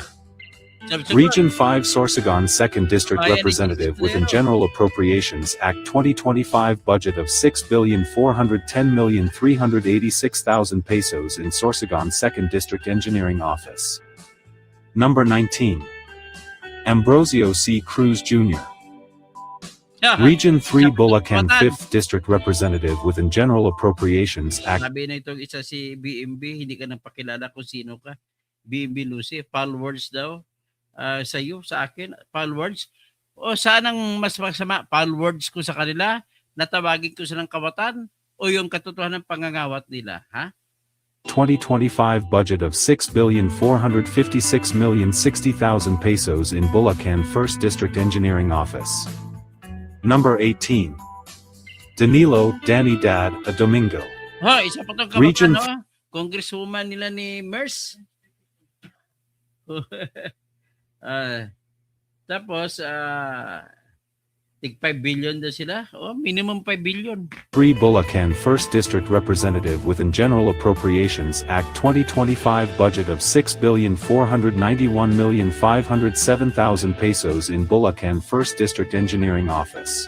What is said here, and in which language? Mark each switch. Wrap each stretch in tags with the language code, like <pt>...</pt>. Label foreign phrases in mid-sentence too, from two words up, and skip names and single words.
<en>Region 5 Sorsogon 2nd District Representative within General Appropriations Act 2025 budget of 6,410,386,000 pesos in Sorsogon 2nd District Engineering Office. Number 19. Ambrosio C. Cruz Jr., Region 3 Bulacan 5th District Representative within General Appropriations Act.</en> <tl>Sabi na itong isa si BMB, hindi ka nang pakilala kung sino ka. BMB Lucy,</tl> <en>foul words</en> <tl>daw sa iyo, sa akin,</tl> <en>foul words.</en> <tl>O saan ang mas masama,</tl> <en>foul words</en> <tl>ko sa kanila, natawagin ko silang kawatan, o yung katotohanan ng pangangawat nila, ha?</tl> <en>2025 budget of 6,456,060,000 pesos in Bulacan 1st District Engineering Office. Number 18. Danilo Danny Dad A. Domingo,</en> <tl>Ha, isa pa itong</tl> <en>Region</en> <tl>kawatan, no? Congresswoman nila ni Mers. Tapos, tig 5 billion daw sila.</tl> <en>Minimum 5 billion. 3 Bulacan 1st District Representative within General Appropriations Act 2025 budget of 6,491,507,000 pesos in Bulacan 1st District Engineering Office.</en>